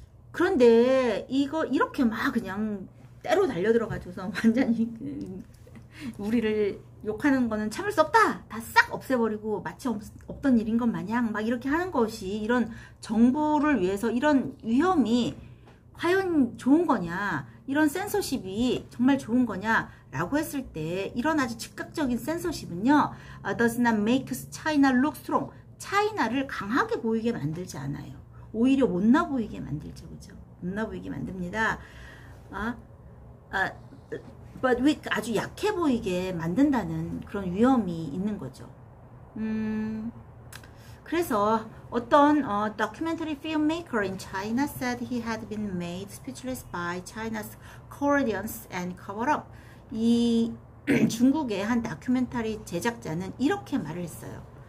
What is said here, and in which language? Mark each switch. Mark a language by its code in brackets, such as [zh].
[ko] 그런데 이거 이렇게 막 그냥 때로 달려들어가지고서 완전히 우리를 욕하는 거는 참을 수 없다, 다 싹 없애버리고 마치 없던 일인 것 마냥 막 이렇게 하는 것이, 이런 정부를 위해서 이런 위험이 과연 좋은 거냐, 이런 센서십이 정말 좋은 거냐 라고 했을 때, 이런 아주 즉각적인 센서십은요, [en] does not make China look strong, [ko] 차이나를 강하게 보이게 만들지 않아요. 오히려 못나 보이게 만들죠. 그죠? 못나 보이게 만듭니다. [en] but we, [ko] 아주 약해 보이게 만든다는 그런 위험이 있는 거죠. 그래서 어떤 [en] documentary filmmaker in China said he had been made speechless by China's cowardice and cover-up. [ko] 이 중국의 한 다큐멘터리 제작자는 이렇게 말을 했어요.